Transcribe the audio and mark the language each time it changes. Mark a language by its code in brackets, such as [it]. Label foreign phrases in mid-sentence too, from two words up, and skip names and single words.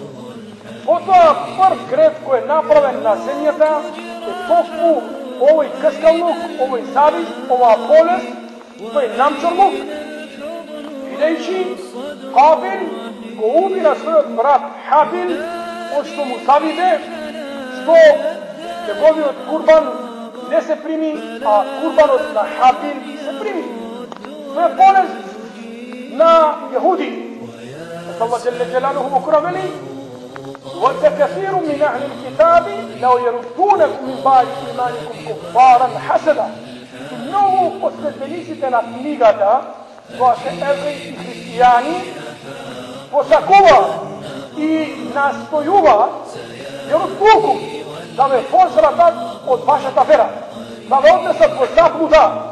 [mk] Потоа прв грев кој е направен на земјата е токму овој каскалнук, овој завист, оваа болест, тој намчорлук, бидејќи Кабил го убира својот брат Хабил, од што му завиде, што неговиот курбан не се прими, а курбанот на Хабил се прими. Тоа е болест на јахуди. Аллах [ar] جل جلاله [mk] во Куран вели: [ar] وَدَّ كَثِيرٌ مِنْ أَهْلِ الْكِتَابِ لَوْ يَرُدُّونَكُمْ مِنْ بَعْدِ إِيمَانِكُمْ كُفَّارًا حَسَدًا. [mk] Многу од следбениците на книгата, тоа се евреи и христијани, посакува и настојува јерудукум да ве возвратат од вашата вера, да ве однесат во заблуда.